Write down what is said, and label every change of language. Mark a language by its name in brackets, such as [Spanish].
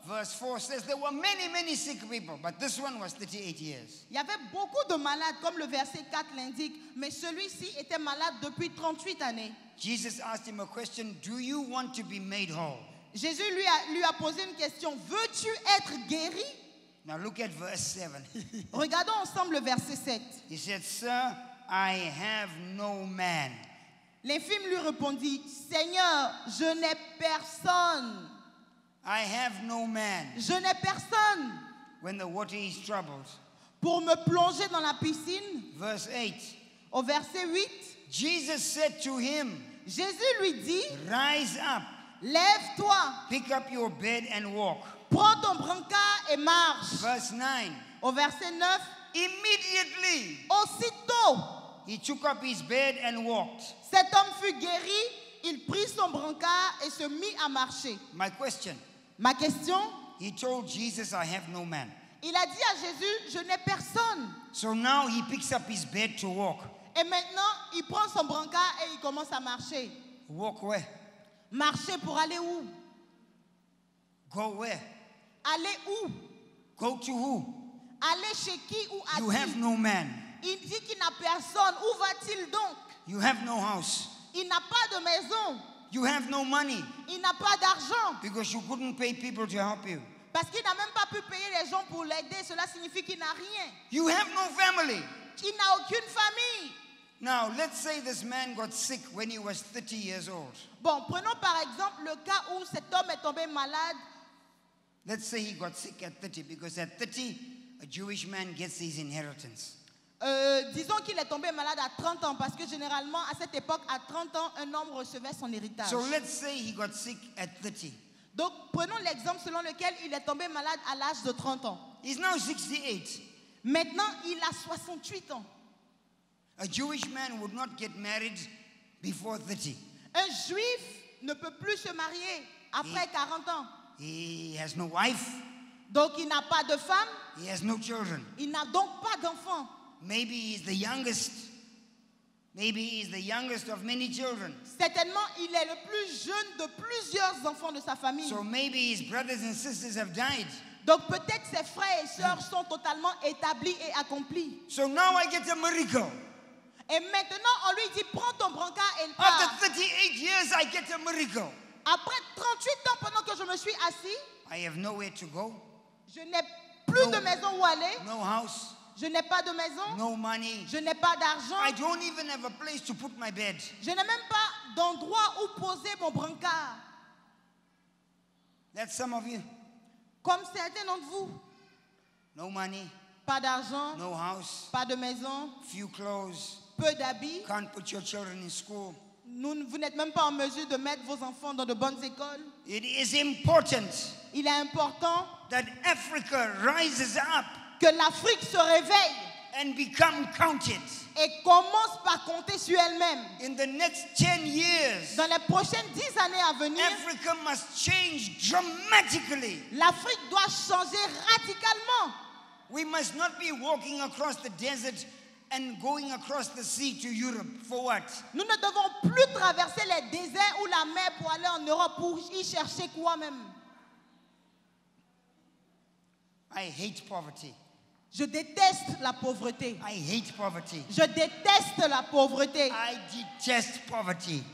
[English] Verse 4 says there were many sick people, but this one was 38 years. [French] Il y avait beaucoup de malades, comme le verset 4 l'indique, mais celui-ci était malade depuis 38 années. [English] Jesus asked him a question, do you want to be made whole? [French] Jésus lui a posé une question, veux-tu être guéri? [English] Now look at verse 7. [French] Regardons ensemble le verset 7. [English] He said, Sir, I have no man. [French] L'infirme lui répondit, Seigneur, je n'ai personne. [English] I have no man. [French] Je n'ai personne [English] When the water is troubled. [French] pour me plonger dans la piscine. [English] Verse 8. [French] Au verset 8, [English] Jesus said to him, [French] Jésus lui dit, [English] Rise up, [French] lève-toi, [English] pick up your bed and walk. [French] prends ton brancard et marche. [English] Verse 9. [French] Au verset 9, [English] Immediately [French] aussitôt, [English] he took up his bed and walked. [French] cet homme fut guéri, il prit son brancard et se mit à marcher. [English] My question, [French] Ma question, [English] he told Jesus, I have no man. [French] il a dit à Jésus, je n'ai personne. [English] So now he picks up his bed to walk. [French] Et maintenant, il prend son brancard et il commence à marcher. [English] Walk where? [French] Marcher pour aller où? [English] Go where? [French] Aller où? [English] Go to who? [French] Aller chez qui ou [English] You have [French] a-t-il? [English] no man. [French] Il dit qu'il n'a personne. Où va-t-il donc? [English] You have no house. [French] Il n'a pas de maison. [English] You have no money [French] Il n'a pas d'argent. [English] because you couldn't pay people to help you. [French] Parce qu'il n'a même pas pu payer les gens pour l'aider. Cela signifie qu'il n'a rien. [English] You have no family. [French] Il n'a aucune famille. [English] Now, let's say this man got sick when he was 30 years old. [French] Bon, prenons par exemple le cas où cet homme est tombé malade. [English] Let's say he got sick at 30 because at 30, a Jewish man gets his inheritance. [French] Disons qu'il est tombé malade à 30 ans parce que généralement à cette époque, à 30 ans, un homme recevait son héritage. [English] So let's say he got sick at 30. [French] Donc prenons l'exemple selon lequel il est tombé malade à l'âge de 30 ans. [English] He's now 68. [French] Maintenant, il a 68 ans. [English] A Jewish man would not get married before 30. [French] Un juif ne peut plus se marier après 40 ans. [English] He has no wife. [French] Donc il n'a pas de femme, [English] He has no children. [French] il n'a donc pas d'enfant. [English] Maybe he's the youngest. Maybe he's the youngest of many children. [French] Certainement, il est le plus jeune de plusieurs enfants de sa famille. [English] So maybe his brothers and sisters have died. [French] Donc peut-être ses frères et sœurs sont totalement établis et accomplis. [English] So now I get a miracle. [French] Et maintenant, on lui dit, prends ton brancard et il part. [English] After 38 years, I get a miracle. [French] Après 38 ans, pendant que je me suis assis, [English] I have nowhere to go, [French] je n'ai plus [English] No. [French] de maison où aller, [English] no house, [French] je n'ai pas de maison, [English] no money. [French] je n'ai pas d'argent, [English] I don't even have a place to put my bed. [French] je n'ai même pas d'endroit où poser mon brancard. [English] That's some of you. [French] Comme certains d'entre vous, [English] No money, [French] pas d'argent, [English] no house, [French] pas de maison, [English] few clothes, [French] peu d'habits. [English] can't put your children in school. [French] Vous n'êtes même pas en mesure de mettre vos enfants dans de bonnes écoles. [English] It is important [French] Il est important [English] that Africa rises up [French] que l'Afrique se réveille [English] and become counted. [French] et commence par compter sur elle-même. [English] In the next 10 years, [French] Dans les prochaines 10 années à venir, [English] Africa must change dramatically. [French] l'Afrique doit changer radicalement. [English] We must not be walking across the desert and going across the sea to Europe. For what? [French] Nous ne devons plus traverser les déserts ou la mer pour aller en Europe pour y chercher quoi même. [English] I hate poverty. [French] Je déteste la pauvreté. [English] I hate poverty. [French] Je déteste la pauvreté. [English] I detest poverty.